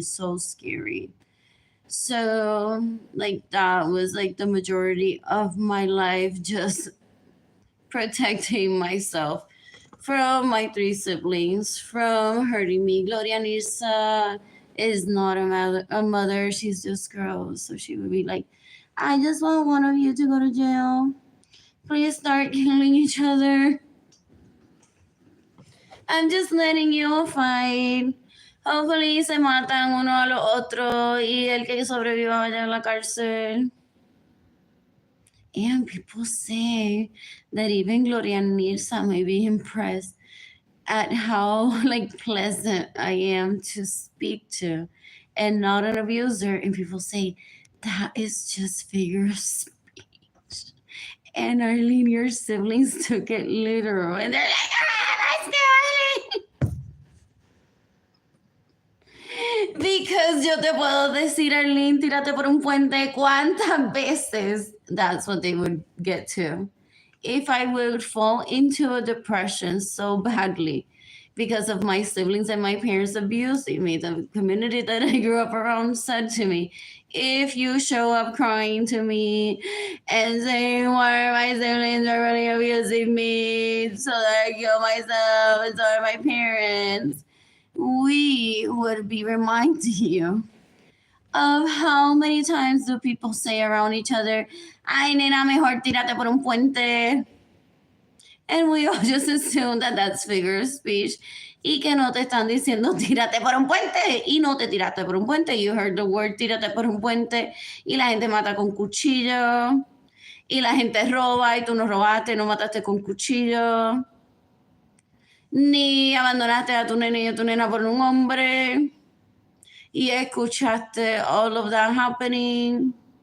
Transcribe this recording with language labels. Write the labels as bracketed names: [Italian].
[English] So scary. So, like, that was like the majority of my life just protecting myself from my three siblings from hurting me. Gloria Nirsa, is not a mother, she's just gross. So she would be like, I just want one of you to go to jail. Please start killing each other. I'm just letting you fight. Hopefully [Spanish] se matan uno a lo otro y el que sobreviva vaya a la cárcel. [English] And people say that even Gloria Nilsa may be impressed at how like pleasant I am to speak to and not an abuser. And people say that is just figure of speech. And Arlene, your siblings took it literal and they're like, ah, that's good. Because [Spanish] yo te puedo decir, Arlene, tírate por un puente cuántas veces. [English] That's what they would get to. If I would fall into a depression so badly because of my siblings and my parents abusing me, the community that I grew up around said to me, if you show up crying to me and saying why my siblings are really abusing me so that I kill myself and so are my parents, we would be reminding you of how many times do people say around each other, [Spanish] ay nena, mejor tírate por un puente. [English] And we all just assume that that's figure of speech. [Spanish] Y que no te están diciendo tírate por un puente y no te tiraste por un puente. [English] You heard the word [Spanish] tírate por un puente y la gente mata con cuchillo y la gente roba y tú no robaste, no mataste con cuchillo. Ni abandonaste a tu nene y a tu nena por un hombre y escuchaste [English] all of that happening.